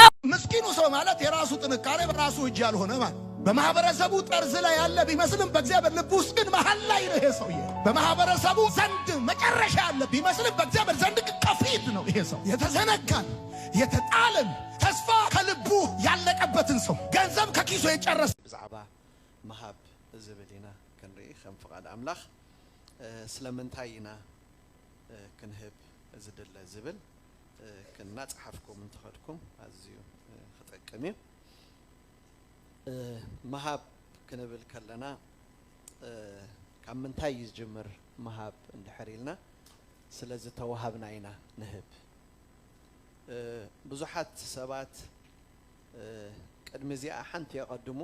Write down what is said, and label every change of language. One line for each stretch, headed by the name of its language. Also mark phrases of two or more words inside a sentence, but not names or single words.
Amharic: ምስኪኑ ሰው ማለት የራሱ ጥንካሬ በራሱ እጅ ያልሆነ ማለት በማህበረሰቡ ጠርዝ ላይ ያለ ቢመስልም በእግዚአብሔር ልብ ውስጥ ግን መሃል ላይ ነው። ይሄ ሰውዬ በማህበረሰቡ ዘንድ መጨረሻ ያለ ቢመስልም በእግዚአብሔር ዘንድ ከፊት ነው። ይሄ ሰው የተዘነጋን የተጣለን ተስፋ ከልቡ ያለቀበትን ሰው ገንዘብ ከኪሶ የጨረሰ
Tigrinya: ብዛዕባ መሃብ ዝብልና ክንርኢ ከም ፍቃድ አምላኽ ስለምንታይ ኢና ክንህብ ዝድለ ዝብል ክናፅሓፍኩም እንትኸድኩም ኣዝዩ ክጠቅም እዩ። መሃብ ክንብል ከለና ካብ ምንታይ እዩ ዝጅምር መሃብ እንድሕር ኢልና ስለዝተዋሃብና ኢና ንህብ። ብዙሓት ሰባት ቅድሚ እዚኣ ሓንቲ የቐድሙ